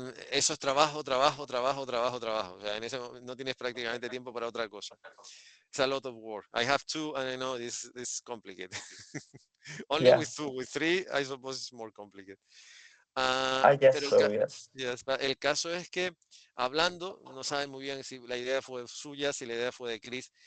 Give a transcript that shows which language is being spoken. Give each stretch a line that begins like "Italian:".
Spanish: Eso es trabajo, trabajo, trabajo, trabajo, trabajo. O sea, no tienes prácticamente tiempo para otra cosa.
English: It's a lot of work. I have two, and I know this is complicated. Only Yeah, with two, with three, I suppose it's more complicated. I guess
Spanish: Pero
English: so. Yes.
Spanish: yes, el caso es que hablando, no sabe muy bien si la idea fue suya, si la idea fue de Chris.